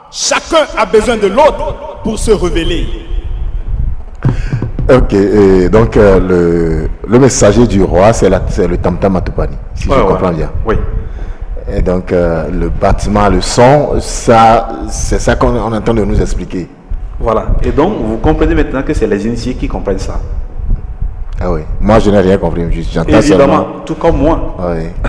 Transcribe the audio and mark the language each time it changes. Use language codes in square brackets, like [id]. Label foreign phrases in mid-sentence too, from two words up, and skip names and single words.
[fr] Chacun a besoin de l'autre pour se révéler. Ok, et donc le messager du roi, c'est le tam-tam Atopani, si je comprends bien. Oui. Et donc le bâtiment, le son, ça, c'est ça qu'on est en train de nous expliquer. Voilà. Et donc, vous comprenez maintenant que c'est les initiés qui comprennent ça. Ah oui, moi je n'ai rien compris, j'entends évidemment, seulement. tout comme moi.